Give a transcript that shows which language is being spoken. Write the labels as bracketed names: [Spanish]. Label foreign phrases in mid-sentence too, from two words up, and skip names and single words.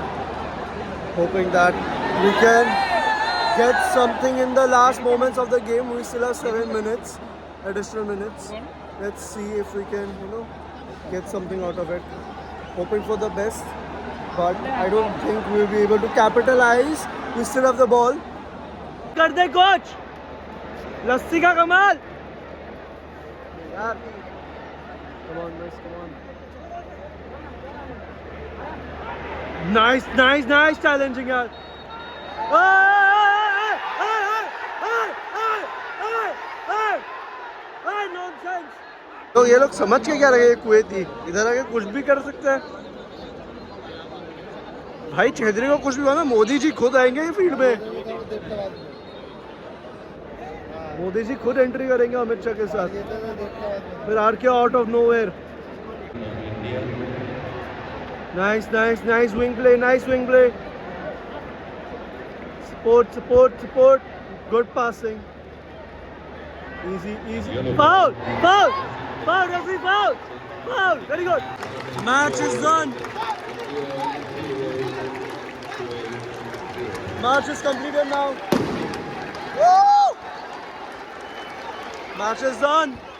[English] Hoping that we can get something in the last moments of the game. We still have 7 minutes, additional minutes. Let's see if we can, get something out of it. Hoping for the best, but I don't think we'll be able to capitalize. We still have the ball. [Hindi] कर दे कोच, लस्सी का कमाल. यार, [English] come on, miss, come on. Nice challenging यार. Nonsense. [Hindi] तो ये लोग समझ के क्या लगे कुवैती इधर आके कुछ भी कर सकते हैं. भाई चौधरी को कुछ भी हुआ ना, मोदी जी खुद आएंगे ये फील्ड में. मोदी जी खुद एंट्री करेंगे अमित शाह के साथ. [English] फिर RK out of nowhere. Nice wing play. सपोर्ट. good passing. Easy. Foul. Referee, foul. Very good. Match is done. Match is completed now. Woo! Match is done.